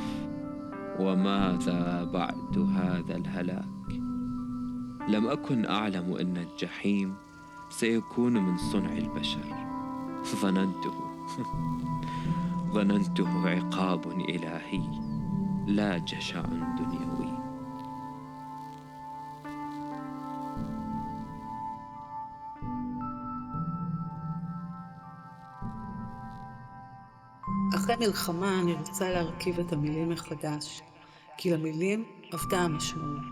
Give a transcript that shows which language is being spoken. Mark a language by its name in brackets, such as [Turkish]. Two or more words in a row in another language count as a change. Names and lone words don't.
[Arabic] وماذا بعد هذا الهلاك؟ لم أكن أعلم أن الجحيم سيكون من صنع البشر. ظننته عقاب إلهي لا جشع دنيوي. [Hebrew] אחרי מלחמה אני רוצה להרכיב את המילים מחדש, כי למילים עבדה המשמעות.